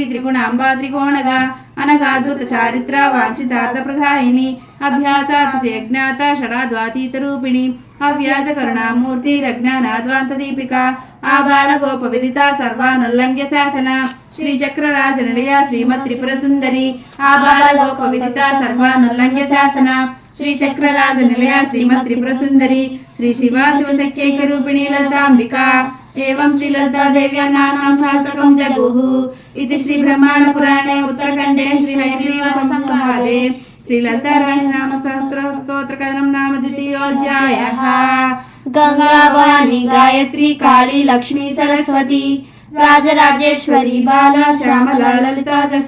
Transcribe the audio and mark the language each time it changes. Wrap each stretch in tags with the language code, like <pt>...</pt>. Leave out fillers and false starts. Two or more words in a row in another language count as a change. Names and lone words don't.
<sa>త్రిగుణాంబా త్రికోణగా అనగాద్భుత చారిత్ర వాంఛితార్థ ప్రధాయిని అభ్యాసాజ్ఞాత షడాద్వాతీత రూపిణి అవ్యాస కరుణామూర్తి రజ్ఞానాద్వాంత దీపిక ఆబాల గోప విదిత సర్వానుల్లంఘ్య శాసన శ్రీచక్రరాజ నిలయ శ్రీమత్ త్రిపుర సుందరి ఆబాల గోప విదిత సర్వానుల్లంఘ్య శాసన శ్రీచక్రరాజ నిలయ శ్రీమత్ త్రిపుర సుందరి శ్రీ శివ శివశక్యైక రూపిణి లలితాంబిక एवं श्री ललिता देव्या नाम सहस्रकं जगुः इति श्री ब्रह्मांड पुराणे उत्तरखंडे श्री हयग्रीव संवादे श्री ललिता नाम सहस्र स्तोत्र कथनं नाम द्वितीयोऽध्यायः। गंगा भवानी गायत्री काली लक्ष्मी सरस्वती राजराजेश्वरी बाला श्यामला ललिता दश।</sa>